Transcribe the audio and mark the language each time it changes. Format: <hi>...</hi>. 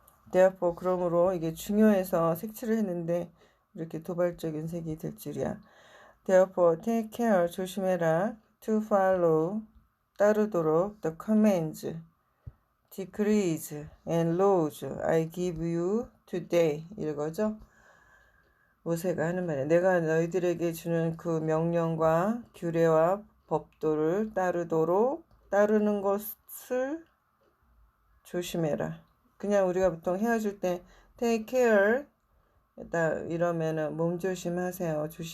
<en>therefore</en> <ko>그러므로 이게 중요해서 색칠을 했는데 이렇게 도발적인 색이 될 줄이야.</ko> <en>therefore take care</en> <ko>조심해라</ko> <en>to follow</en> <ko>따르도록</ko> <en>the commands, decrees and laws I give you today</en> <ko>이거죠. 모세가 하는 말이야. 내가 너희들에게 주는 그 명령과 규례와 법도를 따르는 것을 조심해라. 그냥 우리가 보통 헤어질 때</ko> <en>take care</en> <ko>이러면은 몸 조심하세요.</ko>